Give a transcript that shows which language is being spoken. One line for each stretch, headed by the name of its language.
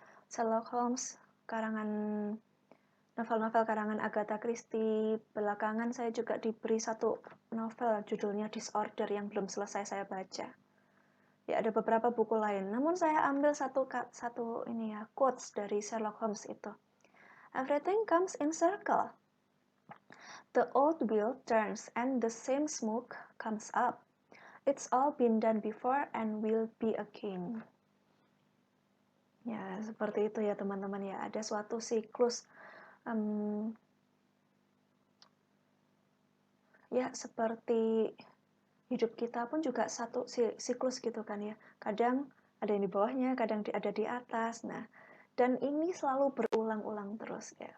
Indonesian: Sherlock Holmes, novel-novel karangan Agatha Christie. Belakangan saya juga diberi satu novel judulnya Disorder yang belum selesai saya baca. Ya ada beberapa buku lain, namun saya ambil satu ini ya quotes dari Sherlock Holmes itu.
English: Everything comes in circle. The old wheel turns and the same smoke comes up. It's all been done before and will be again.
Indonesian: Ya seperti itu ya teman-teman ya. Ada suatu siklus ya seperti hidup kita pun juga satu siklus gitu kan ya. Kadang ada yang di bawahnya, kadang ada di atas. Nah, dan ini selalu berulang-ulang terus ya.